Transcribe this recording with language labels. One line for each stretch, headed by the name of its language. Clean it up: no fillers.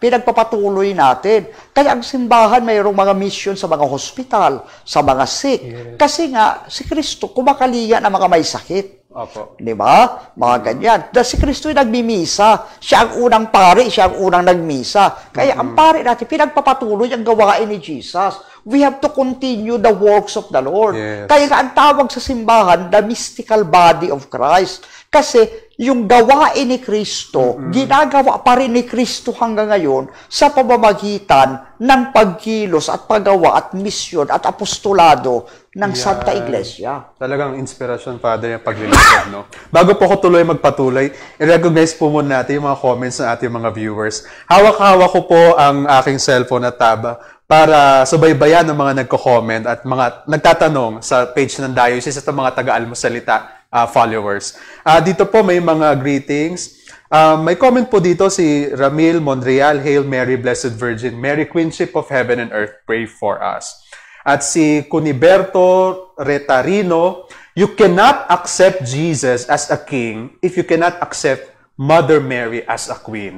Filipino: Pinagpapatuloy natin. Kaya ang simbahan mayroong mga mission sa mga hospital, sa mga sick.
English: Yes.
Filipino: Kasi nga, si Kristo kumakalinga ng mga may sakit. Opo. Di ba? Mga ganyan. Dahil si Kristo ay nagmimisa. Siya ang unang pari, siya ang unang nagmisa. Kaya ang pari natin, pinagpapatuloy ang gawain ni Jesus.
English: We have to continue the works of the Lord. Yes.
Filipino: Kaya nga ang tawag sa simbahan,
English: the mystical body of Christ.
Filipino: Kasi yung gawain ni Kristo, ginagawa pa rin ni Kristo hanggang ngayon sa pamamagitan ng pagkilos at paggawa at misyon at apostolado ng Santa Iglesia. Talagang inspirasyon, Father, yung paglilingkod, no? Bago po ako magpatuloy, i-recognize po muna natin yung mga comments ng ating mga viewers. Hawak-hawak ko po ang aking cellphone at tab para subaybayan ng mga nagko-comment at mga nagtatanong sa page ng Diocese at mga taga-almusalita followers. Dito po may mga greetings. May comment po dito si
English: Ramil Monreal, Hail Mary, Blessed Virgin Mary, Queenship of Heaven and Earth, pray for us.
Filipino: At si
English: Cuniberto Retarino, you cannot accept Jesus as a king if you cannot accept Mother Mary as a queen.